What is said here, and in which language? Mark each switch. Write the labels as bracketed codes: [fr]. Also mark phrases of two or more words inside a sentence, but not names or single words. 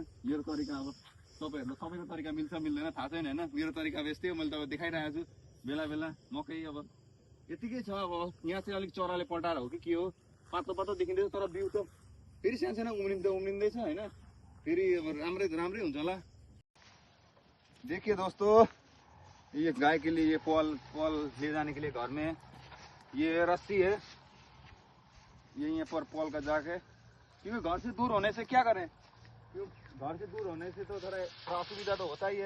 [ne] मेरो तरिका अब तपाईँहरूलाई सबैको तरिका मिल्छ मिल्दैन थाहा छैन होइन। मेरो तरिका अब यस्तै हो। मैले तपाईँ देखाइरहेको छु बेला बेला मकै। अब यतिकै छ। अब यहाँ चाहिँ अलिक चराले पल्टाएर हो कि के हो पातलो पातलो देखिँदैछ। तर बिउ त फेरि सानो उम्रिँदैछ होइन। फेरि अब राम्रै हुन्छ होला। [hi] देखिए दोस्तों ये गाय के लिए ये पॉल ले जाने के लिए घर में ये रस्सी है। ये यहाँ पर पॉल का जाक है। क्योंकि घर से दूर होने से क्या करें, घर से दूर होने से तो थोड़ा असुविधा तो होता ही है।